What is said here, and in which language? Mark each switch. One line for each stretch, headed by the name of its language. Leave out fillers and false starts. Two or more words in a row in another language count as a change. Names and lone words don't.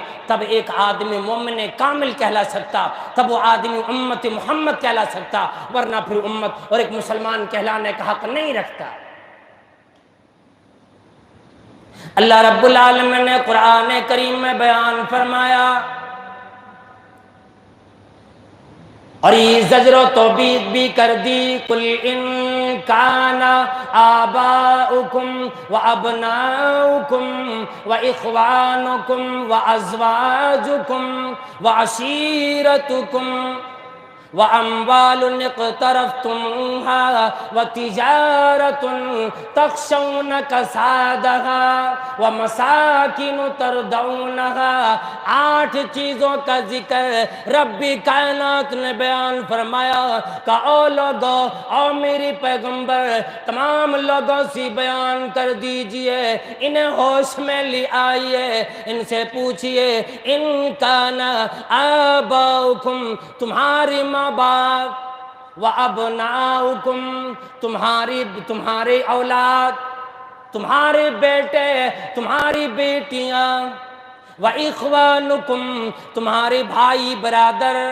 Urdu: تب ایک آدمی مومن کامل کہلا سکتا، تب وہ آدمی امت محمد کہلا سکتا، ورنہ پھر امت اور ایک مسلمان کہلانے کا حق نہیں رکھتا۔ اللہ رب العالمین نے قرآن کریم میں بیان فرمایا، اور یہ زجر و توبیخ بھی کر دی،
Arabic: قل ان کان آباؤکم و ابناؤکم و اخوانکم و ازواجکم و عشیرتکم وَأَمْوَالٌ اقْتَرَفْتُمُوهَا وَتِجَارَةٌ تَخْشَوْنَ كَسَادَهَا وَمَسَاكِنُ
Urdu: تَرْضَوْنَهَا، 8 چیزوں کا ذکر رب کائنات نے بیان فرمایا کہ او لوگو، او میری پیغمبر، تمام لوگوں سے بیان کر دیجئے، انہیں ہوش میں لے آئیے، ان سے پوچھئے
Arabic: ان کان آباؤکم،
Urdu: تمہاری ماں باپ، وَأَبْنَاؤُكُمْ، تمہارے اولاد، تمہارے بیٹے، تمہاری بیٹیاں، وَإِخْوَانُكُمْ، تمہارے بھائی برادر،